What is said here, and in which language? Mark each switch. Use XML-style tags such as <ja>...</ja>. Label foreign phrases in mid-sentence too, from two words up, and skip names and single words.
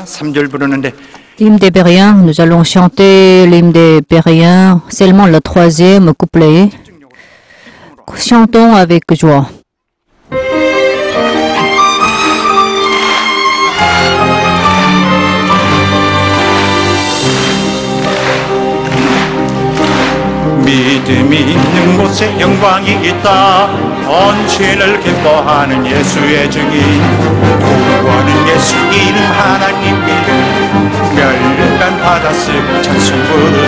<ko>3절 부르는데</ko> <fr>L'hymne des Bériens, nous allons chanter l'hymne des Bériens, seulement le troisième couplet. Chantons avec joie.</fr> <ko>믿음이 있는 곳에 영광이 있다. 헌신을 기뻐하는 예수의 증인, 구원은 예수 이름 하나님 이름, 멸류관 받아 쓰고 찬송 부르자.</ko>